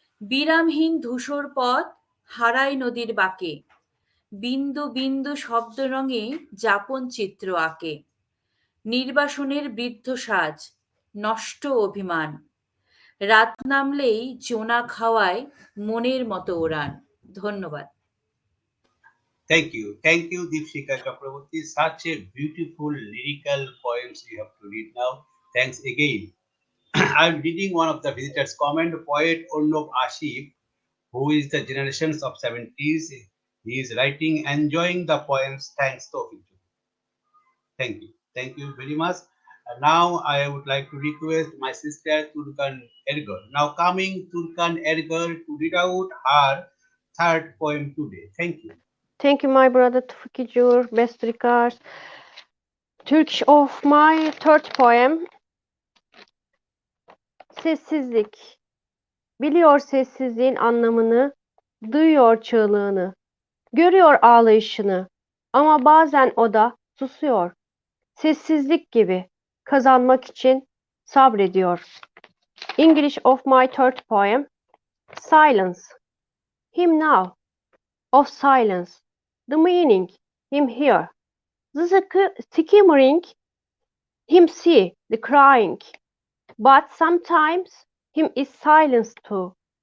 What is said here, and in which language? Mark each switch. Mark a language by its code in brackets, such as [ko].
[bn] বিরামহীন ধূসর পথ, হারায় নদীর বাঁকে। বিন্দু বিন্দু শব্দ রঙে যাপন চিত্র আঁকে। নির্বাসনের বৃদ্ধ সাজ, নষ্ট অভিমান। রাত নামলেই জোনাক হাওয়ায় মনের মতো ওড়ান। ধন্যবাদ। [en] Thank you, Dipshikha Chakraborty. Such a beautiful lyrical poems you have to read now. Thanks again. I'm reading one of the visitors' comment, poet Ornov Ashif, who is the generations of 70s. He is writing, enjoying the poems. Thanks, Toufiq. Thank you very much. Now I would like to request my sister Turkan Ergor. Now coming Turkan Ergor to read out her third poem today. Thank you. Thank you, my brother Toufiq Zohur. Best regards. Turkish of my third poem. [tr] Sessizlik. Biliyor sessizliğin anlamını, duyuyor çığlığını, görüyor ağlayışını. Ama bazen o da susuyor. Sessizlik gibi kazanmak için sabrediyor. [en] English of my third poem. Silence. Him now. Of silence. The meaning. Him here. The skimmering. Him see. The crying. But sometimes him is silence too.